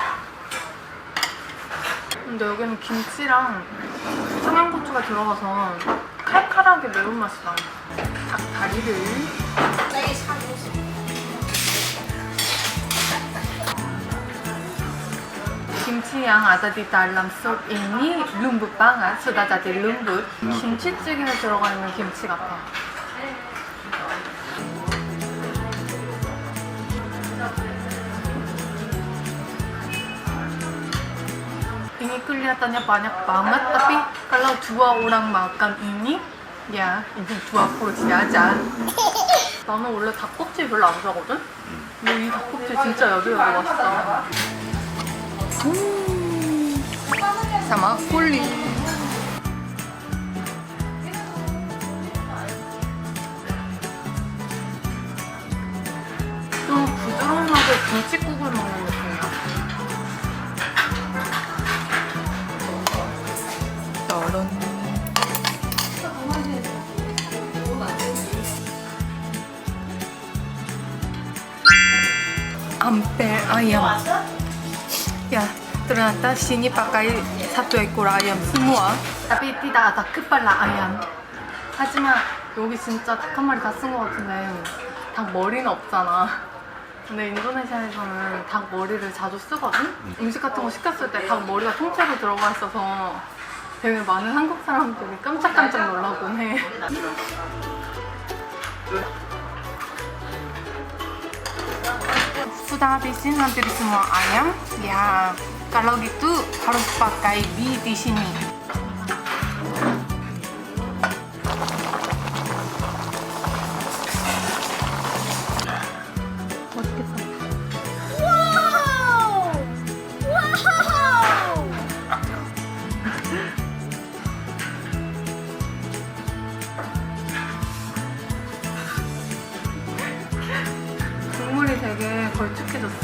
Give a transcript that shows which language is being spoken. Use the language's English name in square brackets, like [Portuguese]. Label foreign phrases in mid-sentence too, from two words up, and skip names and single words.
[Korean] 근데 여기는 김치랑 청양고추가 들어가서 칼칼하게 매운맛이 나. 닭다리를 김치 [Indonesian] yang ada di dalam sup ini lembut banget, sudah jadi lembut. [Korean] 김치찌개에 들어가 있는 김치 같아. [Indonesian] Ini kelihatannya banyak banget, tapi kalau dua orang makan ini, ya ini 2 porsi aja. [Korean] 나는 원래 닭껍질 별로 안 좋아하거든? 근데 이 닭껍질 진짜 여기여기 맛있다. [Indonesian] sama kulit. [Korean] 좀 부드러운하게 김치국을 먹는 느낌이야. 짜란. [Indonesian] ampel ayam. Ya, ternyata sini pakai 1 ekor ayam semua. Tapi tidak ada kepala ayam. [Korean] 하지만 여기 진짜 닭 한 마리 다 쓴 것 같은데 닭 머리는 없잖아. 근데 인도네시아에서는 닭 머리를 자주 쓰거든? 음식 같은 거 시켰을 때 닭 머리가 통째로 들어가 있어서 되게 많은 한국 사람들이 깜짝깜짝 놀라곤 해. [Indonesian] Sudah habisin hampir semua ayam. Ya, kalau gitu harus pakai mie di sini. [Korean] 맛있겠다. 와우! 와우! 국물이 되게 걸쭉해졌어.